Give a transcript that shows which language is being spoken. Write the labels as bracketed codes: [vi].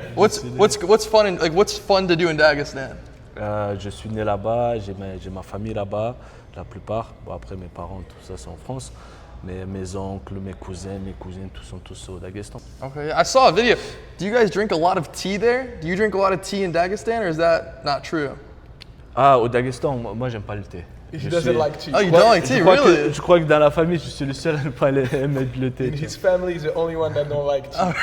[en] What's fun to do in Dagestan? [fr] Je suis né là-bas, j'ai ma famille là-bas, la plupart. Bon, après, mes parents, tout ça, c'est en France. Mais mes oncles, mes cousins, mes cousines, tous sont tous au Daghestan. [en] Okay, yeah. I saw a video. Do you guys drink a lot of tea there? Do you drink a lot of tea in Dagestan, or is that not true? [fr] Ah, au Daghestan, moi, j'aime pas le thé. [en] He doesn't like tea. Oh, you don't like tea, really? [fr] Je crois que dans la famille, je suis le seul à ne pas aimer le thé. [en] In his family, he's the only one that don't like tea.